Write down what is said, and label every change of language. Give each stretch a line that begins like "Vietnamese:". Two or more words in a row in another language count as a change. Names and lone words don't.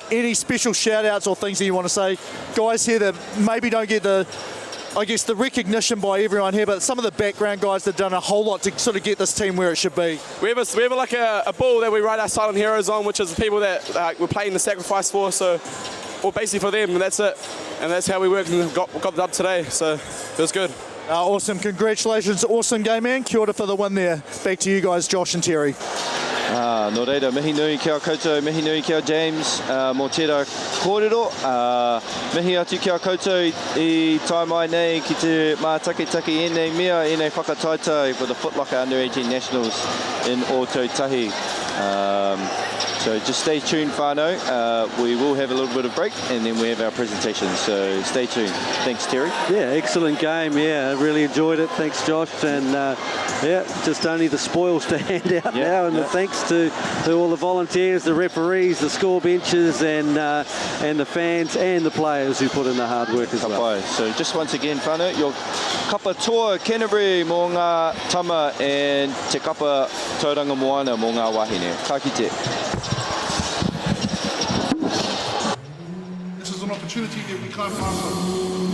English: Any special shout-outs or things that you want to say? Guys here that maybe don't get the recognition by everyone here, but some of the background guys that have done a whole lot to sort of get this team where it should be. We have like a ball that we write our silent heroes on, which is the people that we're playing the sacrifice for. So, well, basically for them, and that's it. And that's how we worked and got the dub today. So it was good. Awesome. Congratulations. Awesome game, man.
Māori: Kia ora
English: for the win there. Back to you guys, Josh and Terry.
Māori: Nō reira, mihi nui kia koutou, mihi nui kia James, mō tērā kōrero, mihi atu kia koutou I tai mai nei ki te mātakitaki e nei mea, e nei whakataitai
English: for the Foot Locker Under 18 Nationals in Ōtautahi. So just stay tuned, whānau. We will have a little bit of break and then we have our presentation, so stay tuned. Thanks, Terry. Yeah, excellent game. Yeah, I really enjoyed it. Thanks, Josh. And yeah, just only the spoils to hand out now, and the thanks to all the volunteers, the referees, the score benches, and the fans and the players who put in the hard work as well. So just once again, whānau, your
Māori: kapa toa Canterbury mō ngā tama and te kapa tauranga moana mō ngā wahine. Ka kite.
English: This is an opportunity that we can't pass on.